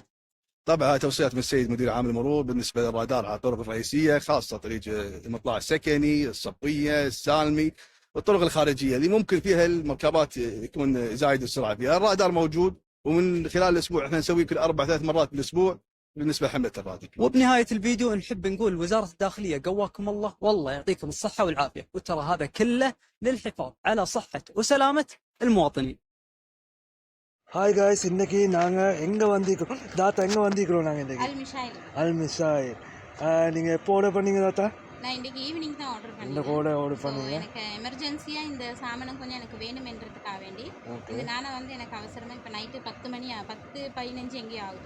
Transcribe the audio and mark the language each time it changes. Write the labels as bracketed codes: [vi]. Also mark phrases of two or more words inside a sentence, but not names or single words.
[ar] طبعا هاي توصيات من السيد مدير عام المرور بالنسبه للرادار على الطرق الرئيسيه، خاصه طريق المطلع السكني، الصبيه، السالمي، والطرق الخارجيه اللي ممكن فيها المركبات يكون زايد السرعه فيها. الرادار موجود، ومن خلال الاسبوع احنا نسوي كل 4-3 مرات بالاسبوع بالنسبه لحمله الرادار. وبنهايه الفيديو نحب نقول وزاره الداخليه قواكم الله، والله يعطيكم الصحه والعافيه، وترى هذا كله للحفاظ على صحه وسلامه المواطنين. [en] hi guys, [ta] இன்றைக்கி நாங்கள் எங்கே வந்திருக்கிறோம் தாத்தா? எங்கே வந்திருக்கிறோம் நாங்கள் இன்றைக்கி? அல்மிஷாயில். நீங்கள் எப்போ ஆர்டர் பண்ணீங்க தாத்தா? நான் இன்றைக்கி ஈவினிங் தான் ஆர்டர் பண்ணேன். இந்த கோடை ஆர்டர் பண்ணீங்க? எனக்கு எமர்ஜென்சியாக இந்த சாமானம் கொஞ்சம் எனக்கு வேணுமென்றதுக்காக வேண்டி இதனால் வந்து எனக்கு அவசரமாக இப்போ நைட்டு 10:15 எங்கேயும் ஆகுது.